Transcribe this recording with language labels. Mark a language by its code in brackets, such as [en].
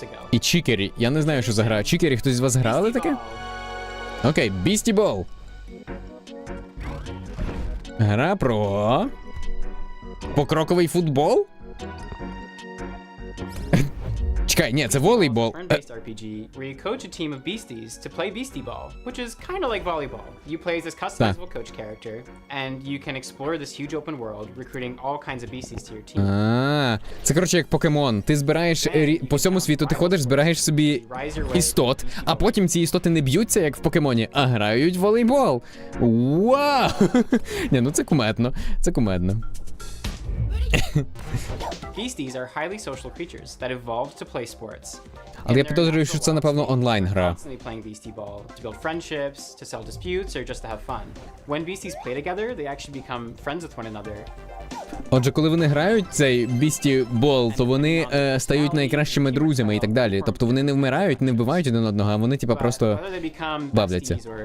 [uk] І Чікері. Я не знаю, що за гра. Чікері, хтось з вас грали таке? Окей, Beastie Ball. Гра про... покроковий футбол? Чекай, ні, це волейбол. [en] RPG, where you coach a team of beasties to play beastie ball, which is kind of like volleyball. You play as this customizable coach character, and you can explore this huge open world, recruiting all kinds of beasties to your team. [uk] Це, коротше, як покемон. Ти збираєш по всьому світу, ти ходиш, збираєш собі істот, а потім ці істоти не б'ються, як в покемоні, а грають в волейбол. Вау! Ні, ну це кумедно. Це кумедно. [en] Beasties are highly social creatures that evolved to play sports. [uk] Але я підозрюю, що це, напевно, онлайн-гра. [en] Playing beastie ball to build friendships, to settle disputes, or just to have fun. When beasties play together, they actually become friends with one another. [uk] Отже, коли вони грають цей Beastie Ball, то вони стають найкращими друзями і так далі. Тобто вони не вмирають, не вбивають один одного, а вони типа просто бавляться.